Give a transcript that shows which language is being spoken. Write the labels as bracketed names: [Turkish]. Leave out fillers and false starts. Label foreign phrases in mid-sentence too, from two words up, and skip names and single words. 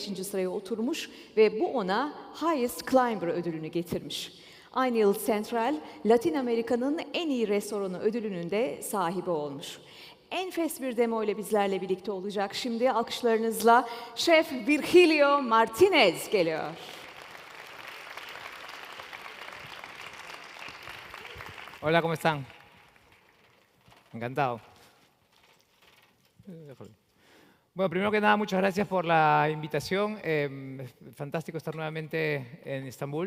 [Turkish] sıraya oturmuş ve bu ona Highest Climber ödülünü getirmiş. Aynı yıl Central, Latin Amerika'nın en iyi restoranı ödülünün de sahibi olmuş. Enfes bir demo ile bizlerle birlikte olacak. Şimdi alkışlarınızla Şef Virgilio Martinez geliyor. [Spanish] Hola, ¿cómo están? Encantado. Bueno, primero que nada, muchas gracias por la invitación. Fantástico estar nuevamente en Estambul.